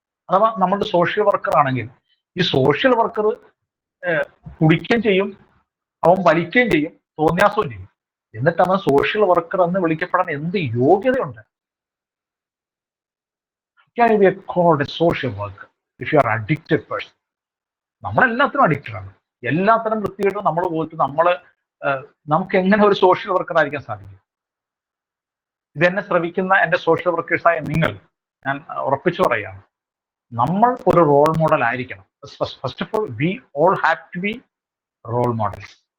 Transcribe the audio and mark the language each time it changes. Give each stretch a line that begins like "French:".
Malayalam: അഥവാ നമ്മളുടെ social worker ആണെങ്കിൽ ഈ സോഷ്യൽ വർക്കർ കുടിക്കുകയും ചെയ്യും, അവൻ വലിക്കുകയും ചെയ്യും, തോന്നിയാസവും ചെയ്യും. എന്നിട്ട് അവൻ സോഷ്യൽ വർക്കർ എന്ന് വിളിക്കപ്പെടാൻ എന്ത് യോഗ്യതയുണ്ട്?
English: Can you be called a social worker if you are an addicted person?
Malayalam: നമ്മളെല്ലാത്തിനും addicted ആണ്. എല്ലാത്തരം വൃത്തികേട്ടും നമ്മൾ പോയിട്ട് നമുക്ക് എങ്ങനെ ഒരു സോഷ്യൽ വർക്കർ ആയിരിക്കാൻ സാധിക്കും? ഇതെന്നെ ശ്രമിക്കുന്ന എന്റെ സോഷ്യൽ വർക്കേഴ്സായ നിങ്ങൾ, ഞാൻ ഉറപ്പിച്ചു പറയുകയാണ്, നമ്മൾ ഒരു റോൾ മോഡൽ ആയിരിക്കണം.
English: First of all we all have to be role models.